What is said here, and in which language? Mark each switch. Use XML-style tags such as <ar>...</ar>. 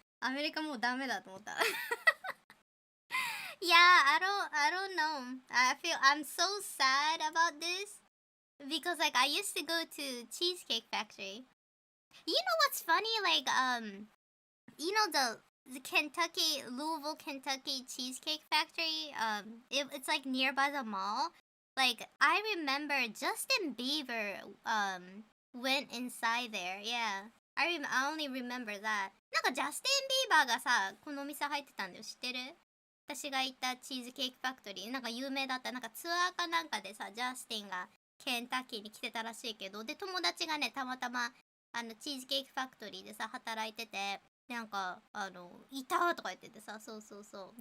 <ja>アメリカもうダメだと思った。</ja> <en>Yeah, I don't know. I'm so sad about this because like I used to go to Cheesecake Factory. You know what's funny? Like you know the Kentucky Louisville, Kentucky Cheesecake Factory. It's like nearby the mall. Like I remember Justin Bieber went inside there. Yeah. I only remember that.</en> <ja>なんかジャスティン・ビーバーがさ、このお店入ってたんだよ。知ってる？私が行ったチーズケーキファクトリー。なんか有名だった。なんかツアーかなんかでさ、ジャスティンがケンタッキーに来てたらしいけど、で、友達がね、たまたま、チーズケーキファクトリーでさ、働いてて、なんか、いたとか言っててさ、そうそうそう。</ja>